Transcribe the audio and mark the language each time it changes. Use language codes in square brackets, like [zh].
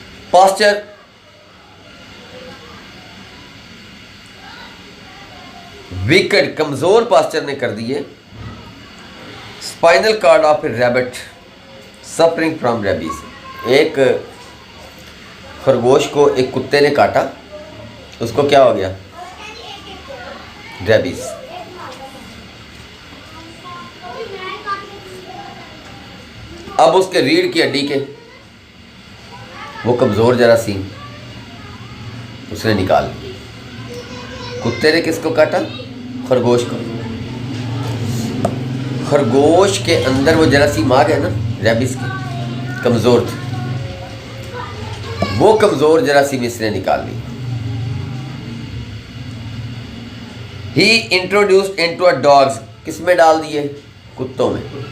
[en] Pasteur weakened, [ur] کمزور posture نے کر دیے [en] Spinal cord of a rabbit suffering from rabies. [ur] ایک خرگوش کو ایک کتے نے کاٹا, اس کو کیا ہو گیا, ریبیز. اب اس کے ریڑھ کی ہڈی کے وہ کمزور جراثیم اس نے نکال لی. کتے نے کس کو کاٹا؟ خرگوش کو. خرگوش کے اندر وہ جراثیم آ گئے نا ریبس کے، کمزور تھے، وہ کمزور جراثیم اس نے نکال لی. [en] he introduced into a dogs, [ur] کس میں ڈال دیے؟ کتوں میں.